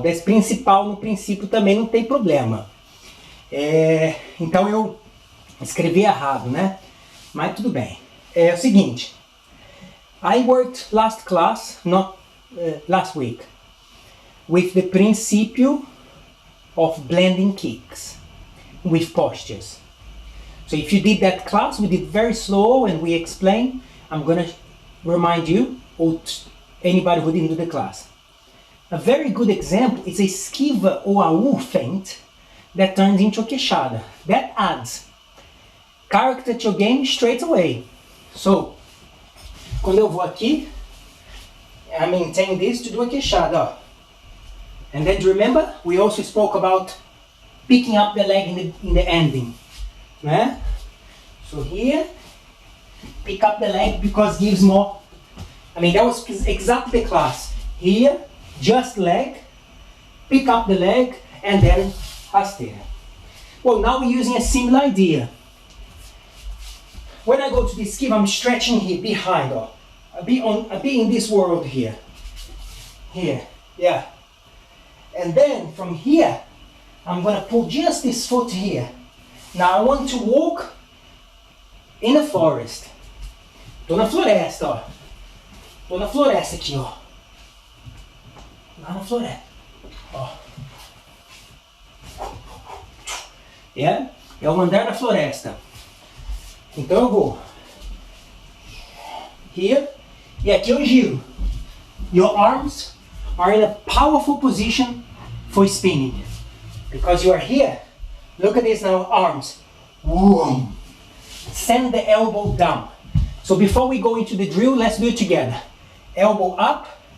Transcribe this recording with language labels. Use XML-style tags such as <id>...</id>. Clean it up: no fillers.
<pt>Desse principal no princípio também não tem problema. Então eu escrevi errado, né? Mas tudo bem. É o seguinte.</pt> <en>I worked last class, not last week, with the principle of blending kicks with postures. So if you did that class, we did very slow and we explained. I'm gonna remind you, or anybody who didn't do the class. A very good example is a esquiva or a U feint that turns into a queixada. That adds character to your game straight away. So,</en> <pt>quando eu vou aqui,</pt> <en>I maintain this to do a queixada, ó. And then remember, we also spoke about picking up the leg in the ending, né? So here, pick up the leg because gives more. That was exactly the class. Here, just leg, pick up the leg, and then rasteira. Well, now we're using a similar idea. When I go to the esquiva, I'm stretching here behind. I'll be in this world here. Here, yeah. And then from here, I'm gonna pull just this foot here. Now I want to walk in a forest.</en> <pt>Tô na floresta, ó. Tô na floresta aqui, ó. Lá na floresta. Ó. É o andar na floresta. Então eu vou here, e aqui eu giro.</pt> <en>Your arms are in a powerful position for spinning. Because you are here. Look at this now, arms. Whoom. Send the elbow down. So before we go into the drill, let's do it together. Elbow up.</en>